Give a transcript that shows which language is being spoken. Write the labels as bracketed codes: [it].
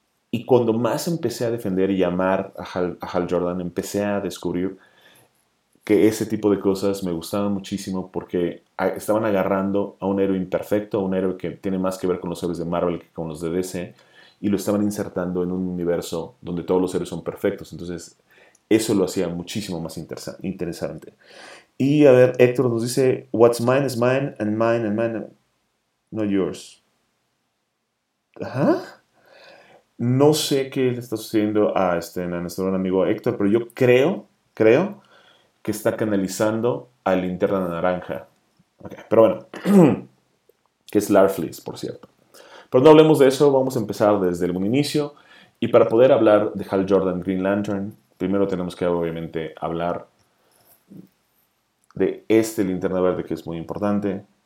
[es] Y cuando más empecé a defender y llamar a Hal Jordan, empecé a descubrir que ese tipo de cosas me gustaban muchísimo porque estaban agarrando a un héroe imperfecto, a un héroe que tiene más que ver con los héroes de Marvel que con los de DC, y lo estaban insertando en un universo donde todos los héroes son perfectos. Entonces, eso lo hacía muchísimo más interesante. Y a ver, Héctor nos dice, [en] what's mine is mine, and mine and mine, not yours. [es] Ajá. No sé qué le está sucediendo a nuestro gran amigo Héctor, pero yo creo que está canalizando a Linterna Naranja. Okay, pero bueno, que es Larfleas, por cierto. Pero no hablemos de eso, vamos a empezar desde el buen inicio. Y para poder hablar de Hal Jordan Green Lantern, primero tenemos que obviamente hablar de este Linterna Verde que es muy importante.